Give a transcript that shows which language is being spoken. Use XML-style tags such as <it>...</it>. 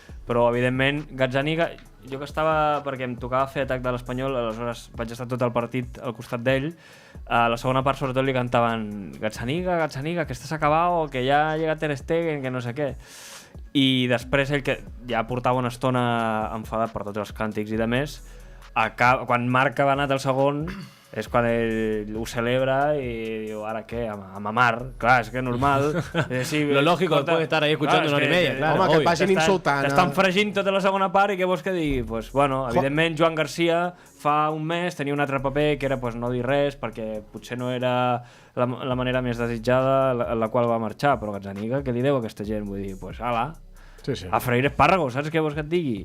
<ca>Però, evidentment, Gazzaniga, jo que estava, perquè em tocava fer atac de l'Espanyol, aleshores vaig estar tot el partit al costat d'ell, a la segona part sobretot li cantaven Gazzaniga, que estàs acabado, que ja ha llegat Ter Stegen, que no sé què. I després ell, que ja portava una estona enfadat per tots els càntics i de més, quan marca va anar el segon és quan ell ho celebra i diu, ara què, a mamar, clar, és que normal.</ca> <es>Lo lógico después de estar ahí escuchando una hora y media, claro.</es> <ca>Home, que et vagin insultant. T'estan fregint tota la segona part i què vols que digui? Pues, bueno, evidentment, Joan Garcia fa un mes tenia un altre paper que era no dir res perquè potser no era la manera més desitjada en la qual va marxar, però Gazzaniga, què li deu a aquesta gent? Vull dir, pues, ala, a freir espàrragos, saps què vols que et digui?</ca>